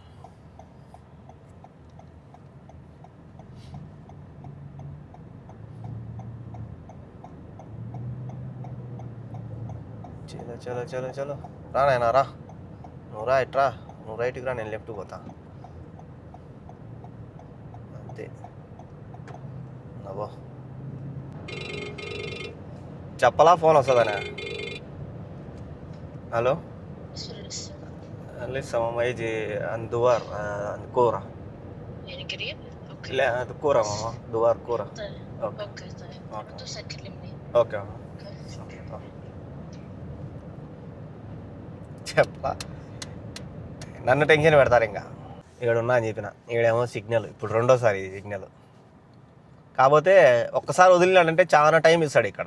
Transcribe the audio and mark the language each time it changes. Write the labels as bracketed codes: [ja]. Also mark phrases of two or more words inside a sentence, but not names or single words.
[te] చలో రా నాయనా రా. నువ్వు రా ఇట్రా, నువ్వు రైట్కి రా, నేను లెఫ్ట్కి పోతా. అంతే. అబ్బో చెప్పలా ఫోన్ వస్తుందనే. [ar] హలో لسه ماما يجي عند دوار عند كورة. يعني قريب؟ اوكي لا عند كورة ماما دوار كورة. طيب اوكي اوكي طيب اوكي توصل كلمني. [te] ఓకే చెప్పా. నన్ను టెన్షన్ పెడతారు ఇంకా. ఇక్కడ ఉన్నా అని చెప్పిన, ఈడేమో సిగ్నల్. ఇప్పుడు రెండోసారి ఇది సిగ్నల్. కాకపోతే ఒక్కసారి వదిలినాడంటే చాలా టైం ఇస్తాడు ఇక్కడ.